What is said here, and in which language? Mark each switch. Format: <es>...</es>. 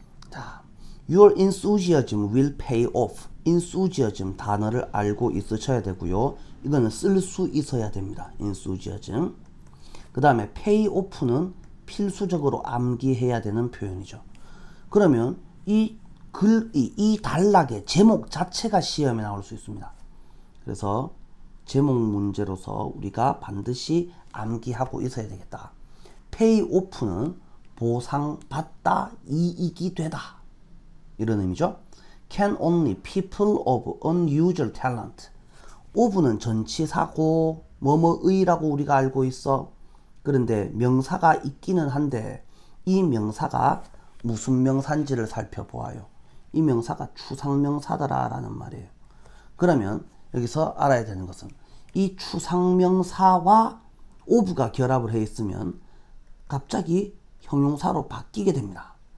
<en>자, Your enthusiasm will pay off.</en> <ko>enthusiasm 단어를 알고 있으셔야 되고요. 이거는 쓸 수 있어야 됩니다.</ko> <en>enthusiasm.</en> <ko>그 다음에 pay off는 필수적으로 암기해야 되는 표현이죠. 그러면 이 단락의 제목 자체가 시험에 나올 수 있습니다. 그래서 제목 문제로서 우리가 반드시 암기하고 있어야 되겠다. pay off는 보상받다, 이익이 되다, 이런 의미죠.</ko> <en>Can only people of unusual talent,</en> <ko>of는 전치사고 뭐뭐의라고 우리가 알고 있어. 그런데 명사가 있기는 한데 이 명사가 무슨 명사인지를 살펴보아요. 이 명사가 추상명사더라라는 말이에요. 그러면 여기서 알아야 되는 것은 이 추상명사와 of가 결합을 해 있으면 갑자기 형용사로 바뀌게 됩니다.</ko>